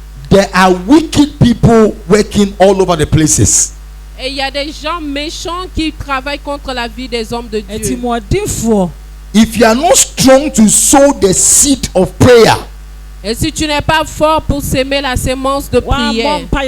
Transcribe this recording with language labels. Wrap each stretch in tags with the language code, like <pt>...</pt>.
<en>There are wicked people working all over the places.</en> <fr>Et il y a des gens méchants qui travaillent contre la vie des hommes de Dieu.</fr> <en>If you are not strong to sow the seed of prayer,</en> <fr>et si tu n'es pas fort pour s'aimer la sémence de prière,</fr>